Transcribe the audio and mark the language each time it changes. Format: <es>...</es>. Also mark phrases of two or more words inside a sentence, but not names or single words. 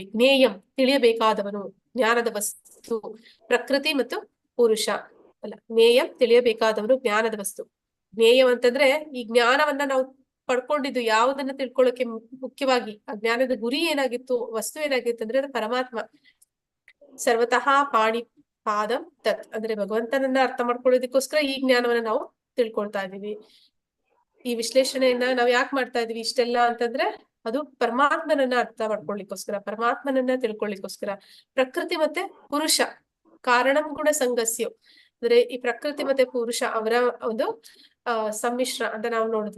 <kn>ಜ್ಞೇಯಂ, ತಿಳಿಯಬೇಕಾದವನು, ಜ್ಞಾನದ ವಸ್ತು, ಪ್ರಕೃತಿ ಮತ್ತು ಪುರುಷ ಅಲ್ಲ, ಜ್ಞೇಯಂ ತಿಳಿಯಬೇಕಾದವನು, ಜ್ಞಾನದ ವಸ್ತು. ಜ್ಞೇಯಂ ಅಂತಂದ್ರೆ ಈ ಜ್ಞಾನವನ್ನ ನಾವು ಪಡ್ಕೊಂಡಿದ್ದು ಯಾವುದನ್ನ ತಿಳ್ಕೊಳ್ಳೋಕೆ ಮುಖ್ಯವಾಗಿ ಆ ಜ್ಞಾನದ ಗುರಿ ಏನಾಗಿತ್ತು, ವಸ್ತು ಏನಾಗಿತ್ತು ಅಂದ್ರೆ ಅದು ಪರಮಾತ್ಮ.</kn> <sa>ಸರ್ವತಃ ಪಾಣಿ ಪಾದಂ ತತ್</sa> <kn>ಅಂದ್ರೆ ಭಗವಂತನನ್ನ ಅರ್ಥ ಮಾಡ್ಕೊಳ್ಳೋದಕ್ಕೋಸ್ಕರ ಈ ಜ್ಞಾನವನ್ನ ನಾವು ತಿಳ್ಕೊಳ್ತಾ ಇದೀವಿ. ಈ ವಿಶ್ಲೇಷಣೆಯನ್ನ ನಾವು ಯಾಕೆ ಮಾಡ್ತಾ ಇದೀವಿ ಇಷ್ಟೆಲ್ಲ ಅಂತಂದ್ರೆ ಅದು ಪರಮಾತ್ಮನನ್ನ ಅರ್ಥ ಮಾಡ್ಕೊಳ್ಳಿಕ್ಕೋಸ್ಕರ, ಪರಮಾತ್ಮನನ್ನ ತಿಳ್ಕೊಳ್ಳಿಕ್ಕೋಸ್ಕರ. ಪ್ರಕೃತಿ ಮತ್ತೆ ಪುರುಷ</kn> <sa>ಕಾರಣಂ ಗುಣ ಸಂಗಸ್ಯ</sa> <kn>ಅಂದ್ರೆ ಈ ಪ್ರಕೃತಿ ಮತ್ತೆ ಪುರುಷ ಅವರ ಒಂದು ಸಮ್ಮಿಶ್ರ ಅಂತ ನಾವು ನೋಡಿದ್ವಿ.</kn>